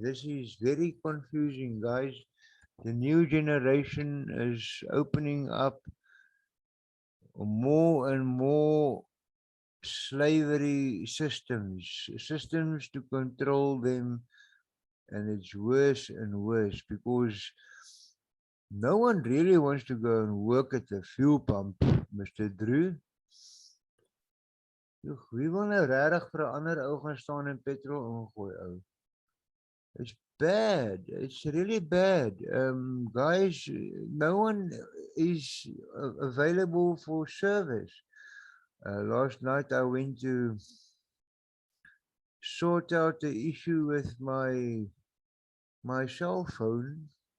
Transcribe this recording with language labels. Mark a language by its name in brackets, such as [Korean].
[English] This is very confusing, guys. The new generation is opening up more and more slavery systems to control them, and it's worse and worse because no one really wants to go and work at the fuel pump, Mr. Drew. [Afrikaans] Wie wil nou regtig vir 'n ander ou gaan staan en petrol ingooi, ou? [English] It's bad. It's really bad. Guys, no one is available for service. Last night I went to sort out the issue with my cell phone.